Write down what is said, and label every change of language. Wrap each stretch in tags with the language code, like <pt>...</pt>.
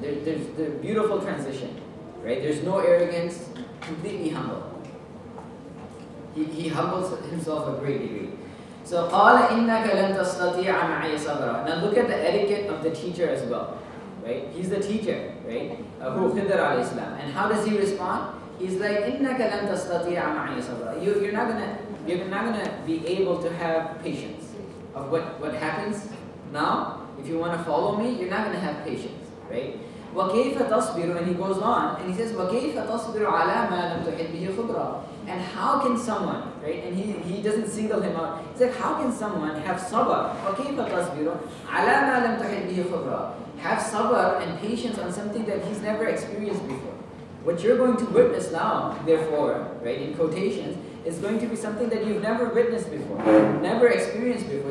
<en>There's the beautiful transition, right? There's no arrogance, completely humble. He humbles himself a great degree. So,</en> <ar>قَالَ إِنَّكَ لَن تَسْتَطِيعَ مَعِيَ صَبْرًا.</ar> <en>Now look at the etiquette of the teacher as well. Right? He's the teacher, right? Who Khidr alayhi salam. And how does he respond? He's like,</en> <ar>إِنَّكَ لَن تَسْتَطِيعَ مَعِيَ صَبْرًا.</ar> <en>You're not gonna be able to have patience of what happens now. If you want to follow me, you're not gonna have patience, right?</en> <ar>وَكَيْفَ تَصْبِرُ.</ar> <en>And he goes on and he says,</en> <ar>وَكَيْفَ تَصْبِرُ عَلَى مَا لَمْ تُحِطْ بِهِ خُبْرًا.</ar> <en>And how can someone, right? And he doesn't single him out. He's like, how can someone have sabr?</en> <ar>وَكَيْفَ تَصْبِرُ عَلَى مَا لَمْ تُحِطْ بِهِ خُبْرًا.</ar> <en>Have sabr and patience on something that he's never experienced before. What you're going to witness now, therefore, right, in quotations, is going to be something that you've never witnessed before, never experienced before.</en>